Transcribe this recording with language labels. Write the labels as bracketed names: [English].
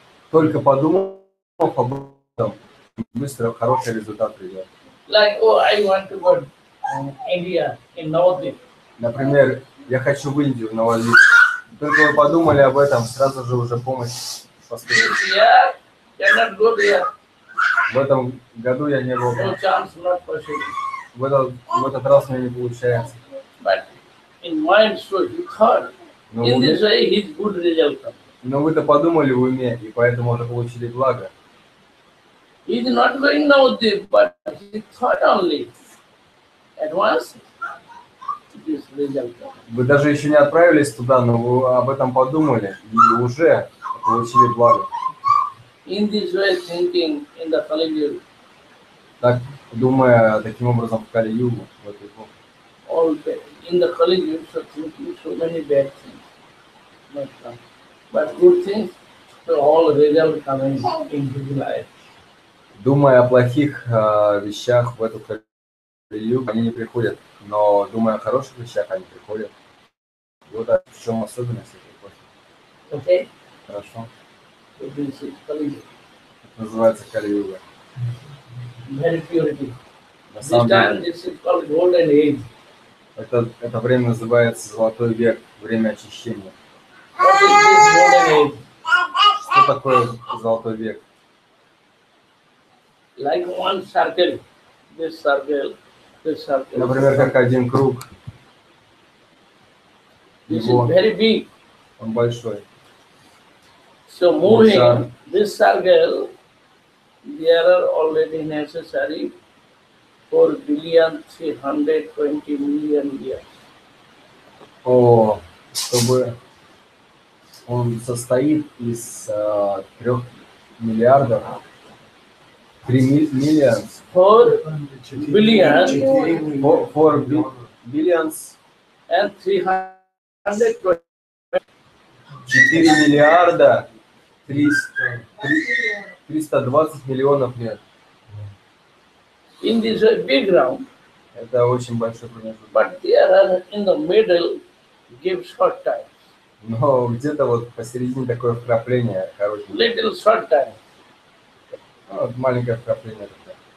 [Russian] Только подумав об этом, быстро хороший результат придет. [English] Like, oh, I want to go India, in Navadvip. [Russian] Например, я хочу в Индию, в Новодвип. Только вы подумали об этом, сразу же уже помощь поступит. [English] Yeah, cannot go there. [Russian] В этом году я не был. [English] No chance, not possible. [Russian] В этот раз у меня не получается. [English] But in mind, so he thought. [Russian] Но [English] In this way, his good result comes. [Russian] вы-то подумали в уме, и поэтому уже получили благо. [English] He is not going Navadvip, but he thought only. At once, this result comes. [Russian] Вы даже еще не отправились туда, но вы об этом подумали и уже получили благо. [English] In this way, thinking in the Kali [Russian] Так, думая таким образом в Кали-югу, в эту эпоху. [English] all bad. In the Kali so thinking so many bad things. Not come. But good things, so all result coming into the life. [Russian] Думая о плохих вещах в эту Кали-югу, они не приходят, но думая о хороших вещах, они приходят. Вот в чем особенность этой эпохи. [English] Okay? [Russian] Хорошо. [English] So this is Kali. [Russian] Это называется Кали-юга. [English] Very purity. [Russian] На [English] This [Russian] самом [English] time [Russian] деле, [English] this is called golden age. [Russian] это время называется Золотой век, время очищения. [English] What is this golden age? [Russian] Что такое Золотой век? [English] Like one circle, this circle, this circle. [Russian] Например, как один круг. [English] This is [Russian] Его, [English] very big. [Russian] он большой. [English] So moving Sure. this circle, there are already necessary 4,320,000,000 years. [Russian] Чтобы он состоит из 3 миллиардов, 3 миллиона, [English] 4 billion 4 billions, and 320. [Russian] 4 миллиарда 320 миллионов лет. [English] In this big round, [Russian] Это очень большой промежуток. [English] but there are in the middle give short time, [Russian] Но где-то вот посередине такое вкрапление коротенькое. little short time. Ну, вот маленькое вкрапление такое.